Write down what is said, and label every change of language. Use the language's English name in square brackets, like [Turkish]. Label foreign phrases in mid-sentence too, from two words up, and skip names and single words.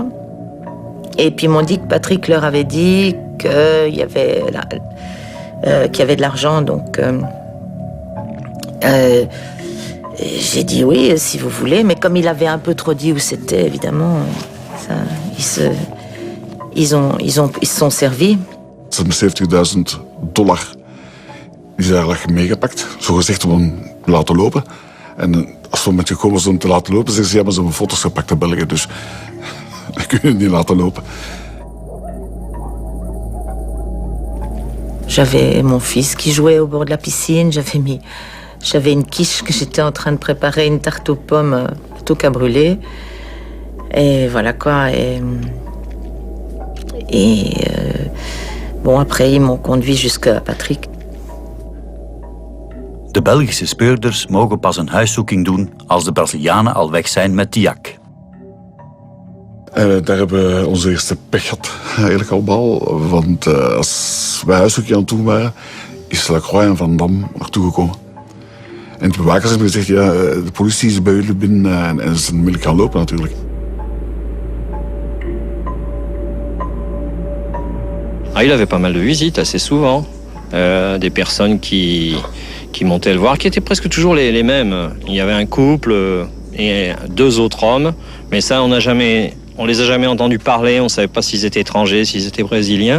[French] Et puis ils m'ont dit que Patrick leur avait dit qu'il y avait de l'argent. Donc j'ai dit oui, si vous voulez. Mais comme il avait un peu trop dit où c'était, évidemment, ils se sont servis. [Dutch] Ze hebben $70.000 die ze eigenlijk meegepakt. Zo gezegd om hem te laten lopen. En als we met gekomen zijn om te laten lopen, zeggen ze, ja, maar ze hebben foto's gepakt in België, dus dat kun je niet laten lopen. [French] J'avais mon fils qui jouait au bord de la piscine, j'avais une quiche que j'étais en train de préparer, une tarte aux pommes plutôt qu'à brûler. Et voilà quoi. Bon, après, ils m'ont conduit jusqu'à Patrick. [Dutch] De Belgische speurders mogen pas een huiszoeking doen als de Brazilianen al weg zijn met Tiak. Daar hebben we onze eerste pech gehad, eigenlijk allemaal. Want als wij huiszoeking aan het doen waren, is Lacroix en Van Damme naartoe gekomen. En de bewakers hebben gezegd, ja, de politie is bij jullie binnen en ze zijn onmiddellijk gaan lopen natuurlijk. [French] Il avait pas mal de visites, assez souvent. Des personnes qui montaient le voir, qui étaient presque toujours les mêmes. Il y avait un couple et 2 autres hommes, mais ça, on les a jamais entendus parler, on ne savait pas s'ils étaient étrangers, s'ils étaient brésiliens.